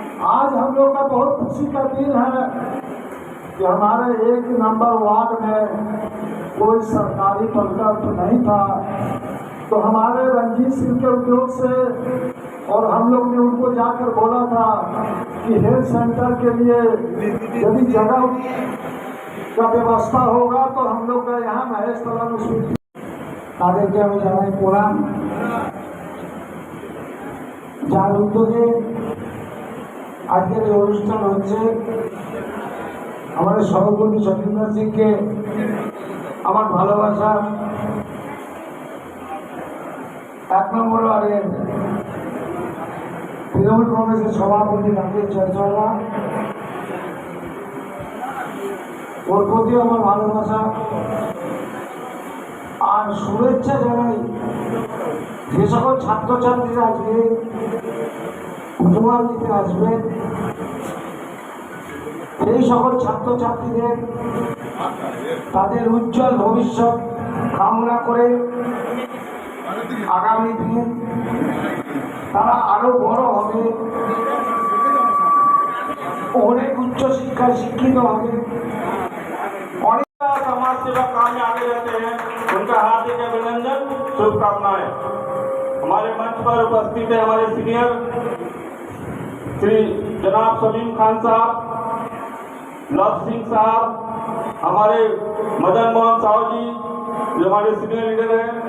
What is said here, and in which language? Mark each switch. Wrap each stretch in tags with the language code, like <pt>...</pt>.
<hi>आज हम लोग का बहुत खुशी का दिन है कि हमारे 1 नंबर वार्ड में कोई सरकारी प्रकल्प नहीं था, तो हमारे रंजीत सिंह के उद्योग से और हम लोग ने उनको जाकर बोला था कि हेल्थ सेंटर के लिए यदि जगह का व्यवस्था होगा तो हम लोग का यहाँ महेश तला में তাদেরকে আমি জানাই প্রণাম।</hi> <bn>যার উদ্যোগে আজকের এই অনুষ্ঠান হচ্ছে, আমাদের সহকর্মী সতীন্দ্র সিংকে আমার ভালোবাসা। 1 নম্বর ওয়ার্ডের তৃণমূল কংগ্রেসের সভাপতি রাকেশ জয়সওয়ালা, ওর প্রতি আমার ভালোবাসা আর শুভেচ্ছা জানাই যে সকল ছাত্রছাত্রীরা আজকে পুজোমান দিতে আসবে, সেই সকল ছাত্রছাত্রীদের তাদের উজ্জ্বল ভবিষ্যৎ কামনা করে আগামী দিন তারা আরো বড় হবে, অনেক উচ্চশিক্ষায় শিক্ষিত হবে।</bn> <hi>समाज सेवा काम में आगे रहते हैं, उनका हार्दिक अभिनंदन, शुभकामनाएं। हमारे मंच पर उपस्थित है हमारे सीनियर श्री जनाब सलीम खान साहब, लव सिंह साहब, हमारे मदन मोहन साहू जी जो हमारे सीनियर लीडर हैं।</hi>